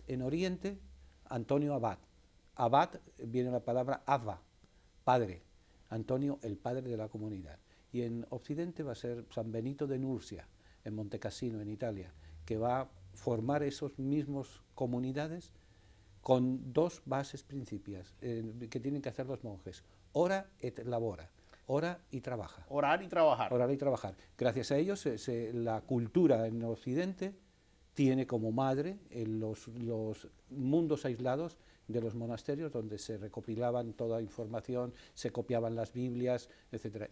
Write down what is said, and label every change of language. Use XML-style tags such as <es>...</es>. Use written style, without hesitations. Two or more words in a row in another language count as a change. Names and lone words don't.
<es>En Oriente, Antonio Abad. Abad viene la palabra Abba, padre. Antonio, el padre de la comunidad. Y en Occidente va a ser San Benito de Nursia, en Montecassino, en Italia, que va a formar esos mismos comunidades con dos bases principias que tienen que hacer los monjes.</es> <la>Ora et labora.</la> <es>Ora y trabaja. Orar y trabajar. Orar y trabajar. Gracias a ellos, la cultura en Occidente tiene como madre los mundos aislados de los monasterios, donde se recopilaban toda información, se copiaban las Biblias, etc.</es>